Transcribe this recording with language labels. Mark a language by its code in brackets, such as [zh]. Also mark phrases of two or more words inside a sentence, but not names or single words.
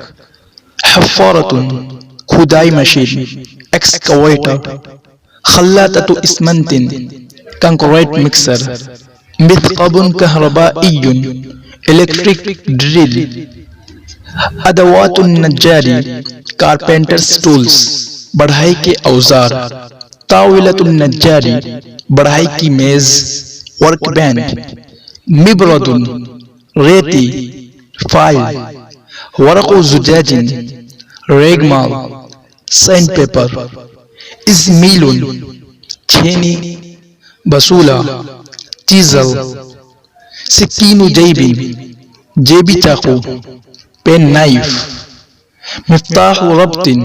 [ar] حفارۃ [ur] کھدائی مشین [ar] ایکسکویٹر، خلاطۃ اسمنت [en] concrete mixer, [ar] مثقب کہربائی [en] electric drill, [ar] ادوات النجاری [en] carpenters tools [ur] بڑھائی کے اوزار، [ar] طاولۃ النجاری [ur] بڑھائی کی میز [en] work bench, [ur] مبرد ریتی فائل، [ar] ورق زجاج [ur] ریگمال [en] sand paper, [ur] ازمیل چھینی بسولہ چیزل، [ar] سکین جیبی [ur] جیبی چاقو، [en] pen knife, [ar] مفتاح ربط